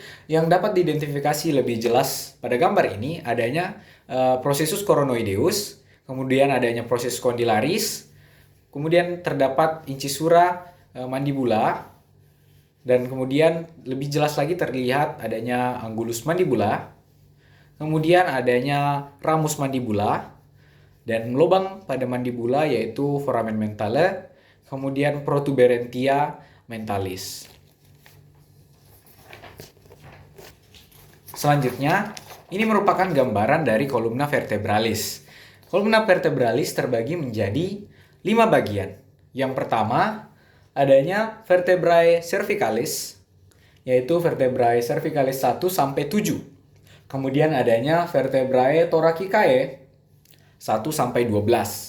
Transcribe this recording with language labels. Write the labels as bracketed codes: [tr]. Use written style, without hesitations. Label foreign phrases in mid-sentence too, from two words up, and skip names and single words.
[id] Yang dapat diidentifikasi lebih jelas pada gambar ini adanya processus coronoideus, kemudian adanya processus condylaris, kemudian terdapat incisura mandibula, dan kemudian lebih jelas lagi terlihat adanya angulus mandibula, kemudian adanya ramus mandibula, dan lubang pada mandibula yaitu foramen mentale, kemudian protuberantia mentalis. Selanjutnya, ini merupakan gambaran dari columna vertebralis. Columna vertebralis terbagi menjadi 5 bagian. Yang pertama, adanya vertebrae cervicalis, yaitu vertebrae cervicalis 1 sampai 7. Kemudian adanya vertebrae thoracicae 1 sampai 12.